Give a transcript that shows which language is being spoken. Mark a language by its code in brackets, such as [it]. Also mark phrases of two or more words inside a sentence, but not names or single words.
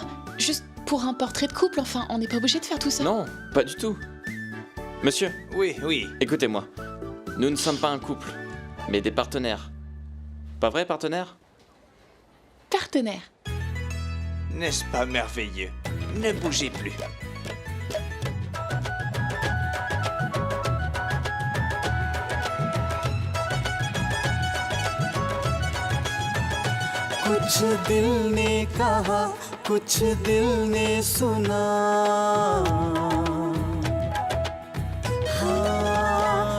[fr] Juste pour un portrait de couple, enfin, on n'est pas obligé de faire tout ça. Non, pas du tout. Monsieur. Oui, oui. Écoutez-moi. Nous ne sommes pas un couple, mais des partenaires. Pas vrai, partenaires? Partenaire. N'est-ce pas merveilleux? Ne bougez plus. [hi] कुछ दिल ने कहा कुछ दिल ने सुना हाँ